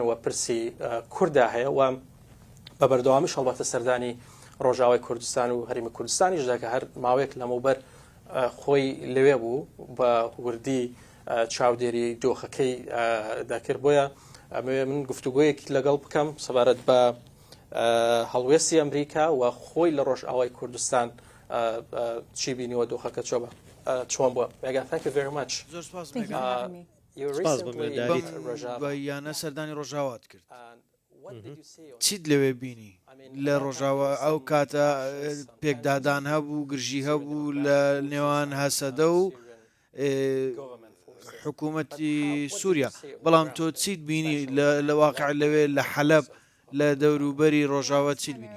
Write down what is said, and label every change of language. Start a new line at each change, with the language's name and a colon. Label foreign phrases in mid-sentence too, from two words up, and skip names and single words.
Central Kurdish: و پرسی کووردا هەیە و بە بەردەوامیش هەڵبەتە سەردانی ڕۆژاوای کوردستان و هەرێمی کوردستانیش دەکە هەر ماوەیەک لەمەوبەر خۆی لەوێ بوو بە وردی چاودێری دۆخەکەی دەکرد بۆیە من گفتوگویەکی لەگەڵ بکەم سەبارەت بە هەڵوێستی ئەمریکا و خۆی لە ڕۆژئاوای کوردستان چی بینیوە دۆخەکە چۆن بووە مێگان
English: thank you very much
Central Kurdish: بە یانە سەردانی ڕۆژاوات کرد چیت لەوێ بینی لە ڕۆژاوە ئەو کاتە پێکدادان هەبوو گرژی هەبوو لە نێوان هەسەدە و حکوومەتی سووریا بەڵام تۆ چیت بینی لە واقع لەوێ لە حەلەب لە دەوروبەری ڕۆژاوە چیت بینی